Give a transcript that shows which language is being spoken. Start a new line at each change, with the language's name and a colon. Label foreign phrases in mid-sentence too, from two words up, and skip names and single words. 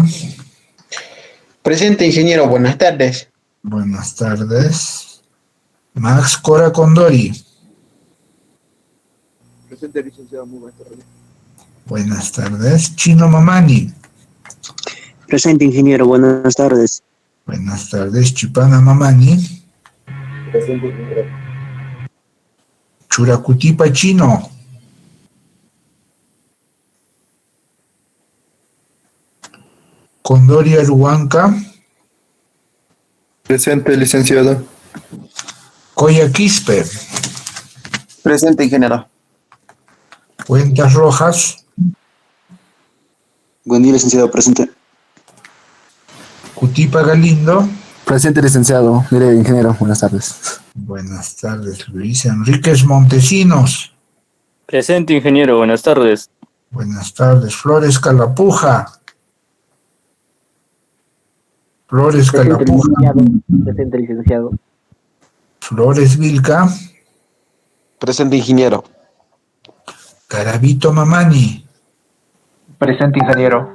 Spanish: Presente, ingeniero. Buenas tardes. Buenas tardes. Max Cora Condori. Presente, licenciado. Muy buenas tardes. Buenas tardes. Chino Mamani. Presente, ingeniero. Buenas tardes. Buenas tardes. Chipana Mamani. Presente, ingeniero. Churacutipa Chino. Condori Aruanca. Presente, licenciado. Coya Quispe. Presente, ingeniero. Cuentas Rojas. Buen día, licenciado. Presente. Cutipa Galindo. Presente, licenciado. Mire, ingeniero, buenas tardes. Buenas tardes, Luis Enríquez Montesinos. Presente, ingeniero. Buenas tardes. Buenas tardes, Flores Calapuja. Flores Calapuja. Presente, licenciado. Flores Vilca. Presente, ingeniero. Carabito Mamani. Presente, ingeniero.